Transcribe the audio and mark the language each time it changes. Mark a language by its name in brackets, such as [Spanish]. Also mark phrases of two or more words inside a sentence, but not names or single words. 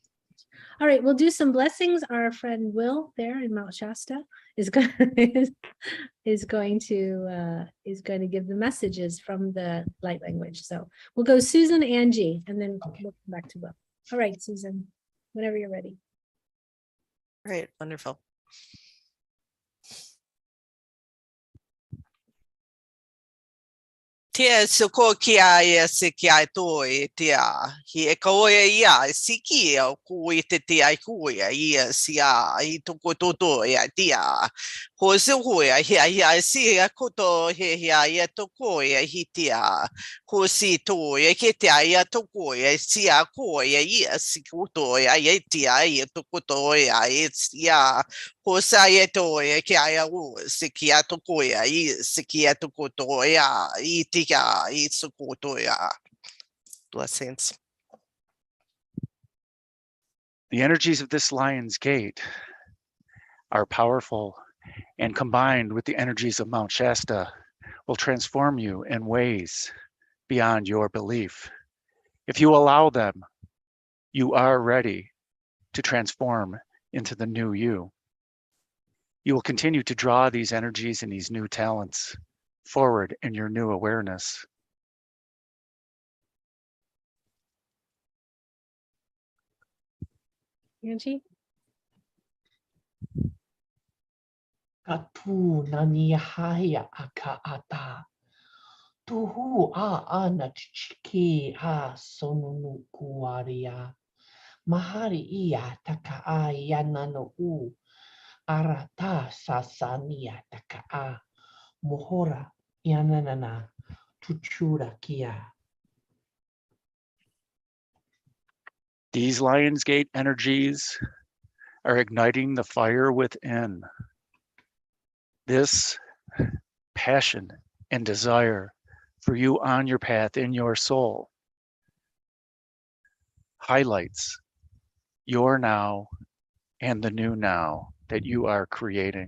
[English] All right, we'll do some blessings. Our friend Will there in Mount Shasta is going is going to give the messages from the light language. So we'll go Susan, Angie, and then we'll come back to Will. All right, Susan, whenever you're ready. Great, wonderful. Tia suko kia ia se kia toi tia. Hi e kaoia ia siki o ku i te tia kuia ia sia I toko toto ia tia. Ho se hoia ia si a koto ia toko ia hi tia. Ho si to ia ke tia ia toko ia sia ko ia si koto ia tia ia toko to ia sia. Ho sa ia to ia ke ia u se kia toko ia se kia toko to ia I tika I sukoto ia. Blessings. The energies of this Lion's Gate are powerful, and combined with the energies of Mount Shasta will transform you in ways beyond your belief. If you allow them, you are ready to transform into the new you. You will continue to draw these energies and these new talents forward in your new awareness. Angie? Katu nani haya aka ata. Tuhu ana chichiki sonunu kuaria. Mahari ia taka yanano u. Arata sasania taka mohora yananana tuchura kia. These Lion's Gate energies are igniting the fire within. This passion and desire for you on your path in your soul highlights your now and the new now that you are creating.